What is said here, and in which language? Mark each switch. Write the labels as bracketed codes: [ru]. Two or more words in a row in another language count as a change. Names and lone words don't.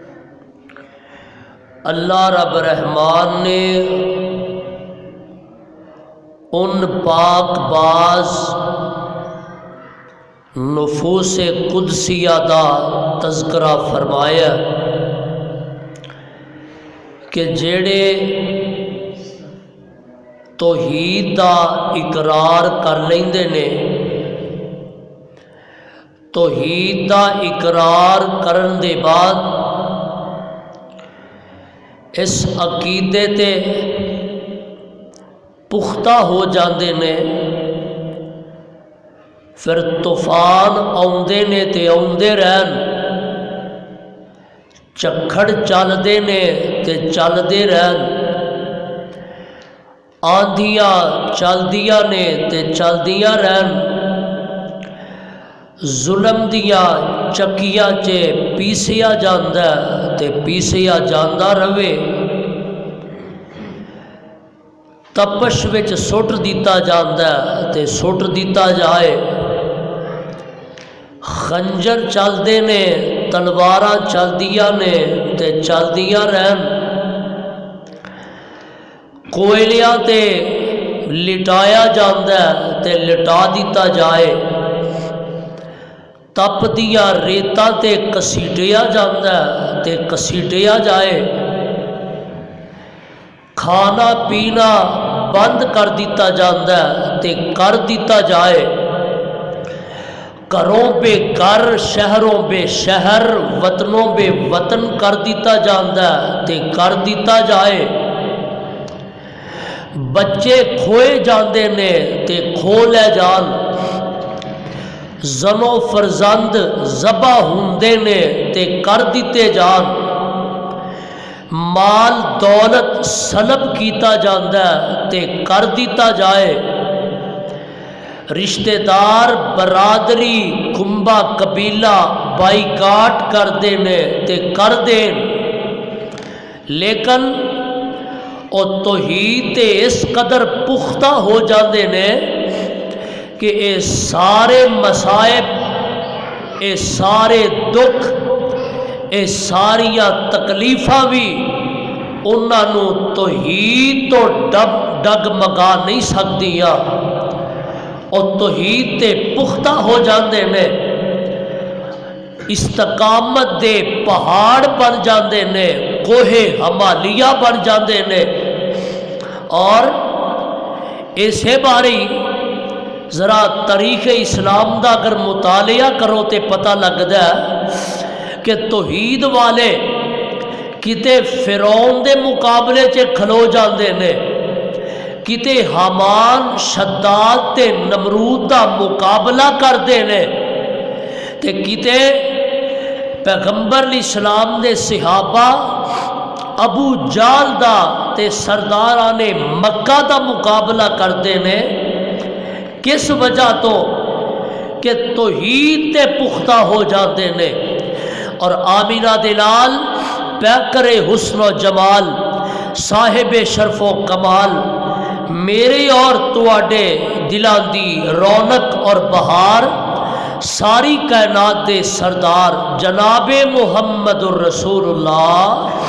[pa] اللہ رب رحمان نے ان پاک باز نفوس قدسیہ دا تذکرہ فرمایا کہ جڑے توحید دا اقرار کر لیندے نے، توحید دا اقرار کرن دے بعد اس عقیدے تے پختہ ہو جاندے نے، پھر طوفان آؤندے نے تے آؤندے رہن، چکھڑ چلدے نے تے چلدے رہن، آندھیاں چلدیاں نے تے چلدیاں رہن، ظلم دیاں چکیاں چے پیسیا جاندا تے پیسیا جاندا رہے، تپش وچ سٹ دیتا جاندا تے سٹ دیتا جائے، خنجر چلدے نے تلواراں چلدیاں نے تے چلدیاں رہن، کوئلیاں تے لٹایا جاندا تے لٹا دیتا جائے، تپ دیا ریتاں تے کسیٹیا جاندا تے کسیٹیا جائے، کھانا پینا بند کر دیتا جاندا تے کر دیتا جائے، گھروں بے گھر شہروں بے شہر وطنوں بے وطن کر دیتا جاندا تے کر دیتا جائے، بچے کھوئے جاندے نے تے کھو لے جان، زنو فرزند ذبح ہوندے نے تے کر دیتے جان، مال دولت سلب کیتا جاندا تے کر دیتا جائے، رشتہ دار برادری کنبا قبیلہ بائیکاٹ کر دینے تے کر دین، لیکن او توحید تے اس قدر پختہ ہو جاندے نے کہ اے سارے مصائب، اے سارے دکھ، اے ساریاں تکلیفاں بھی انہاں نو توحید تو ڈگمگا نہیں سکدیاں، اور توحید تے پختہ ہو جاندے نے، استقامت دے پہاڑ بن جاندے نے، کوہ ہمالیہ بن جاندے نے، اور اسے باری ذرا تاریخ اسلام دا اگر مطالعہ کرو تے پتہ لگدا ہے کہ توحید والے کتے فرعون دے مقابلے چ کھلو جاندے نے، کتے حامان شداد تے نمرود دا مقابلہ کردے نے، تے کتے پیغمبر اسلام دے صحابہ ابو جال دا تے سرداران مکہ دا مقابلہ کردے نے، کس وجہ تو کہ توحید تے پختہ ہو جاندے نے، اور آمینہ دلال پیکر حسن و جمال صاحب شرف و کمال، میرے اور تواڈے دلاں دی رونق اور بہار، ساری کائنات دے سردار جناب محمد الرسول اللہ